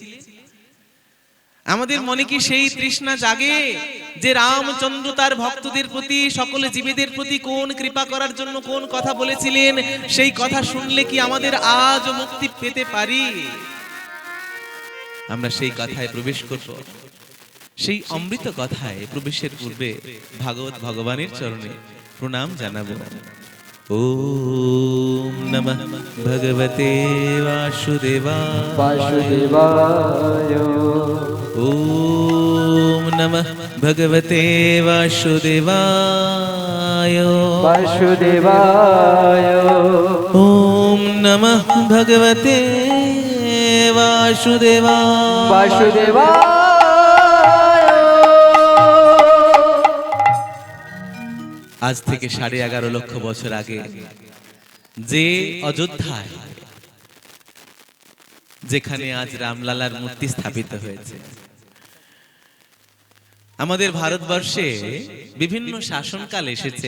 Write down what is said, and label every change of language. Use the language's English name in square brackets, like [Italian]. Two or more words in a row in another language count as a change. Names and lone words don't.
[Bangla] আমাদের মনে কি সেই তৃষ্ণা জাগে যে রামচন্দ্র তার ভক্তদের প্রতি, সকল জীবেদের প্রতি কোন কৃপা করার জন্য কোন কথা বলেছিলেন, সেই কথা শুনলে কি আমাদের আজ মুক্তি পেতে পারি? আমরা সেই কথায় প্রবেশ করব। সেই অমৃত কথায় প্রবেশের পূর্বে ভাগবত ভগবানের চরণে প্রণাম জানাবো। [Sanskrit] ওম নমঃ ভগবতে বাসুদেবায়। ওম নমঃ ভগবতে বাসুদেবায়। ওম নমঃ ভগবতে বাসুদেবায়। [Bangla] আজ থেকে 11.5 লক্ষ বছর আগে যে অযোধ্যায়, যেখানে আজ রামলালার মূর্তি স্থাপিত হয়েছে, আমাদের ভারতবর্ষে বিভিন্ন শাসনকাল এসেছে।